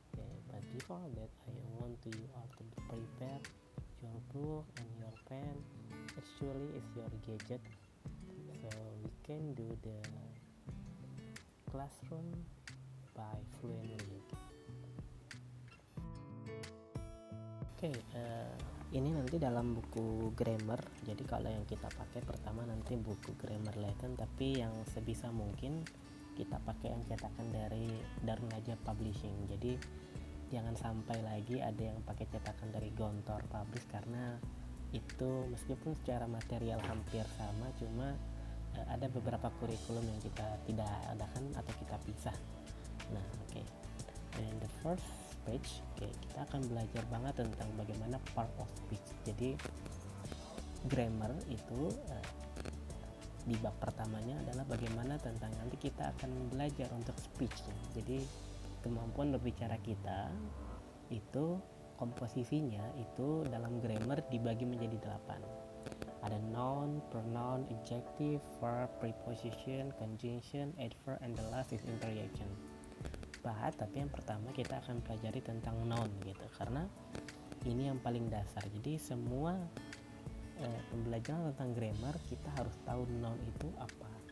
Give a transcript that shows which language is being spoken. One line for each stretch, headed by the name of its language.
English: Okay, but before that, I want you all to prepare your book and your pen. Actually, it's your gadget, so we can do the classroom by fluently.
Indonesian: Oke, ini nanti dalam buku grammar. Jadi kalau yang kita pakai pertama nanti buku grammar lesson, tapi yang sebisa mungkin kita pakai yang cetakan dari Darun Najah Publishing. Jadi jangan sampai lagi ada yang pakai cetakan dari Gontor Publish, karena itu meskipun secara material hampir sama, cuma ada beberapa kurikulum yang kita tidak adakan atau kita pisah. Nah, oke.
English: And the first page,
Indonesian: kita akan belajar banget tentang bagaimana part of speech. Jadi grammar itu di bab pertamanya adalah bagaimana tentang nanti kita akan belajar untuk speech. Jadi kemampuan berbicara kita itu komposisinya itu dalam grammar dibagi menjadi 8.
English: Ada noun, pronoun, adjective, verb, preposition, conjunction, adverb, and the last is interjection.
Indonesian: Tapi yang pertama kita akan pelajari tentang noun gitu, karena ini yang paling dasar. Jadi semua pembelajaran tentang grammar kita harus tahu noun itu apa.